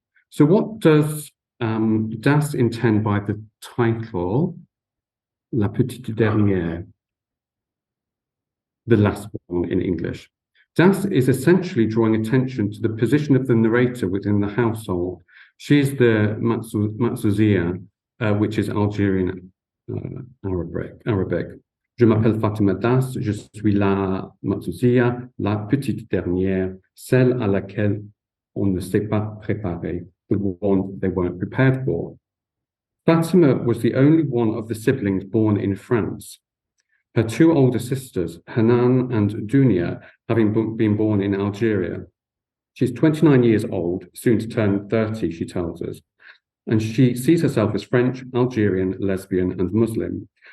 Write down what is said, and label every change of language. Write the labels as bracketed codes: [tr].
[en] So what does Das intend by the title, La Petite Dernière, the last one in English? Das is essentially drawing attention to the position of the narrator within the household. She is the Matzouzia, which is Algerian Arabic. [fr] Je m'appelle Fatima Das, je suis la Matzouzia, la petite dernière, celle à laquelle on ne s'est pas préparé, [en] the one they weren't prepared for. Fatima was the only one of the siblings born in France. Her two older sisters, Hanan and Dunia, having been born in Algeria. She's 29 years old, soon to turn 30, she tells us, and she sees herself as French, Algerian, lesbian, and Muslim.